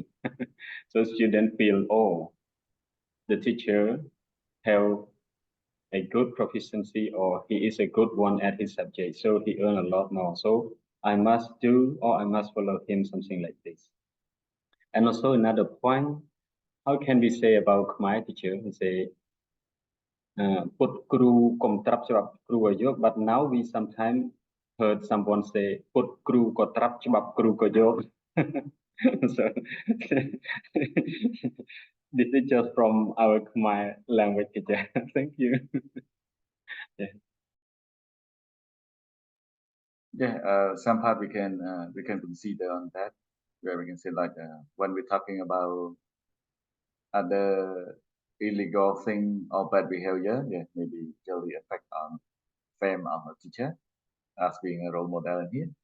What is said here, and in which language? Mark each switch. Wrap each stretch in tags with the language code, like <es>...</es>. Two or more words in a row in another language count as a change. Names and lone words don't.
<en>So student feel, oh, the teacher have a good proficiency or he is a good one at his subject, so he earn a lot more. So I must do or I must follow him, something like this. And also another point, how can we say about my teacher? We say,</en> <km>ពុតគ្រូកុំត្រាប់ច្បាប់គ្រូឲ្យយក</km> <en>but now we sometimes heard someone say</en> <km>ពុតគ្រូក៏ត្រាប់ច្បាប់គ្រូក៏យក</km> <en>so this is just from our Khmer language teacher. Thank you. Some part we can consider on that, where we can say like when we're talking about other illegal thing or bad behavior, maybe really affect on fame of a teacher as being a role model in here.</en>